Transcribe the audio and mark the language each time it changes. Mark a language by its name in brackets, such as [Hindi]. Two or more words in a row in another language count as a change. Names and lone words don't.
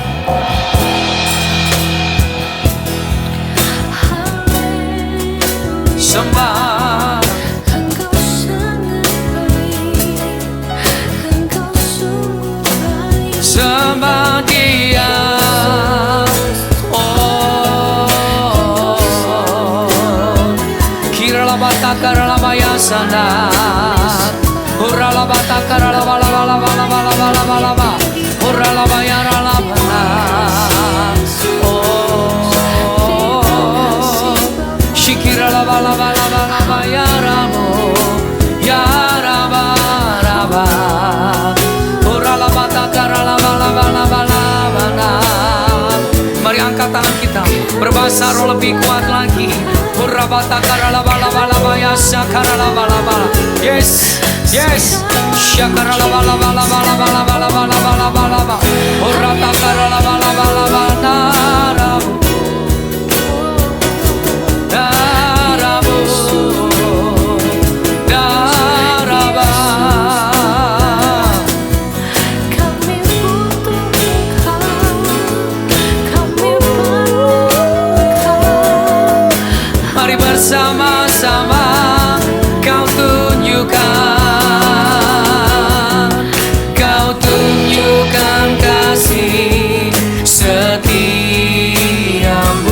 [Indonesian] Sembah, Engkau sangat baik, Engkau sungguh baik. sembah Dia. Oh, kira bata kara baya sana, hurala bata kara la bala bala bala bala bala bala bala, hurala baya la bala. Oh, shikira la bala bala bala baya ramo, ya raba raba, hurala bata kara la bala bala bala bala. Mari angkat tangan kita, berbahasa roh lebih kuat lagi. Hurrabata karala bala bala baya sakarala bala bala. [English] Yes, yes. Shakarala bala bala bala bala bala bala bala bala bala. Hurrata karala bala bala bala. Darabu, daraba. [Indonesian] Kami butuh Engkau, kami perlu Engkau. Mari bersama-sama Kau tunjukkan kasih setiamu.